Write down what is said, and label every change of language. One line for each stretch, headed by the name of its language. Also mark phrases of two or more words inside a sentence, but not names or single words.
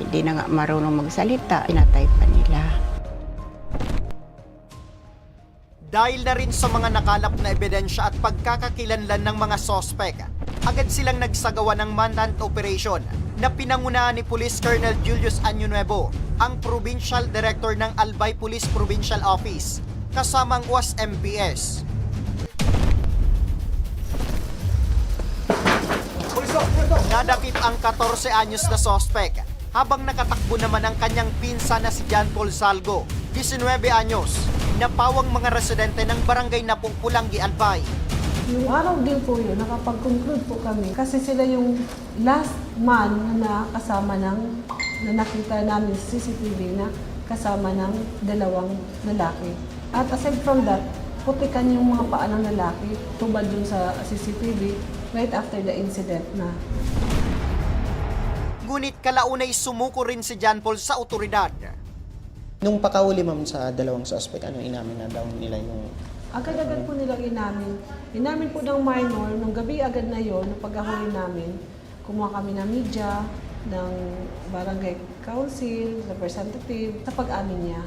Filipino: Di na nga marunong magsalita. Pinatay pa nila. Dahil na rin sa mga nakalap na ebidensya at pagkakakilanlan ng mga sospek, agad silang nagsagawa ng
English: manhunt operation
Filipino: na pinangunahan ni Police Colonel Julius Año Nuevo, ang Provincial Director ng Albay Police Provincial Office, kasamang UAS MPS. Nadakip ang 14 anyos na sospek habang nakatakbo naman ang kanyang pinsa na si John Paul Salgo, 19 anyos, na pawang mga residente ng barangay na Pulanggi, Albay. Yung araw din po yun, nakapag-conclude po kami kasi sila yung
English: last man
Filipino: na kasama ng, na nakita namin sa CCTV na kasama ng dalawang lalaki.
English: At aside from that,
Filipino: putikan yung mga paa ng lalaki, tubad dun sa CCTV
English: right after the incident
Filipino: na. Ngunit kalaunay sumuko rin si John Paul sa otoridad. Nung pakahuli ma'am sa dalawang suspect, ano inamin na daw nila yung... Agad-agad po nilang inamin. Inamin po ng minor, nung gabi agad na yon, nung paghahuli namin, kumuha kami ng media, ng barangay council, representative, sa pag-amin niya.